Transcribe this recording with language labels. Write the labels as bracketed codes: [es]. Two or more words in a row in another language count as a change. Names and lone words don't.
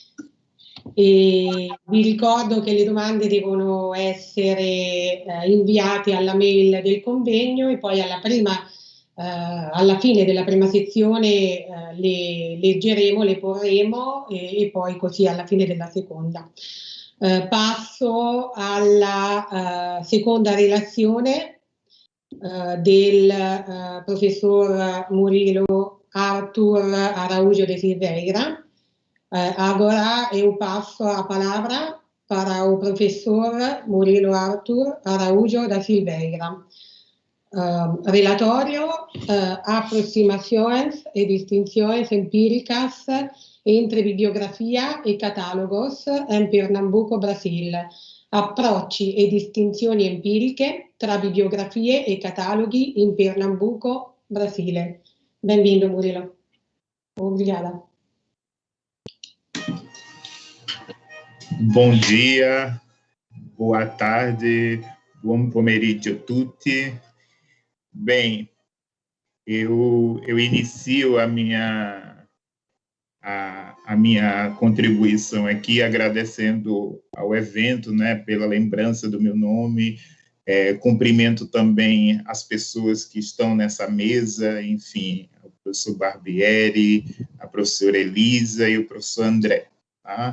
[it] E vi ricordo che le domande devono essere inviate alla mail del convegno e poi alla fine della prima sezione le leggeremo, le porremo e poi così alla fine della seconda. Passo alla seconda relazione del professor Murilo Artur Araújo de Silveira. [pt] Agora eu passo a palavra para o professor Murilo Artur Araújo da Silveira. Relatorio, aproximações e distinções empíricas entre bibliografia e catálogos em Pernambuco, Brasil. [it] Approcci e distinzioni empiriche tra bibliografie e cataloghi in Pernambuco, Brasile. [pt] Bem-vindo, Murilo. Obrigada. Bom dia, boa tarde, [it] buon pomeriggio a tutti. [pt] Bem, eu inicio a minha contribuição aqui agradecendo ao evento, né, pela lembrança do meu nome, cumprimento também as pessoas que estão nessa mesa, enfim, o professor Barbieri, a professora Elisa e o professor André, tá?